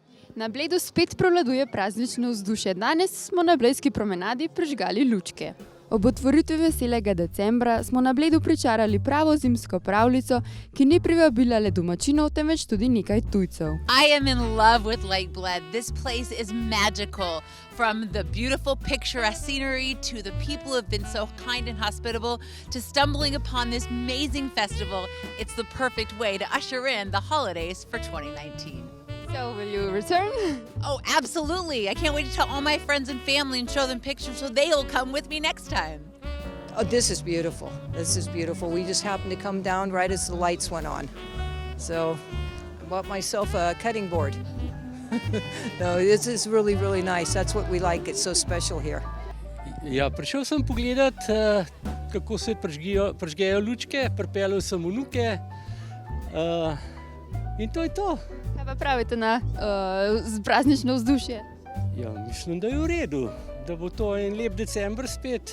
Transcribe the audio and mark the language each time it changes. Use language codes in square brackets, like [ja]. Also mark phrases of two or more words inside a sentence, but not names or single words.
[sl] Na Bledu spet prevladuje praznično vzdušje. Danes smo na Blejski promenadi prižgali lučke. Ob otvoritvi veselega decembra smo na Bledu pričarali pravo zimsko pravljico, ki ni privabila le domačinov, temveč tudi nekaj tujcev. [en] I am in love with Lake Bled. This place is magical. From the beautiful picturesque scenery to the people who have been so kind and hospitable to stumbling upon this amazing festival, it's the perfect way to usher in the holidays for 2019. So, will you return? Oh, absolutely. I can't wait to tell all my friends and family and show them pictures so they'll come with me next time. Oh, this is beautiful. This is beautiful. We just happened to come down right as the lights went on. So I bought myself a cutting board. No, this is really, really nice. That's what we like. It's so special here. [sl] Ja, prišel sem pogledat, kako se prižgejo lučke, pripeljal sem vnuke in to je to. Kaj pa pravite na praznično vzdušje? Ja, mislim, da je v redu, da bo to en lep december spet.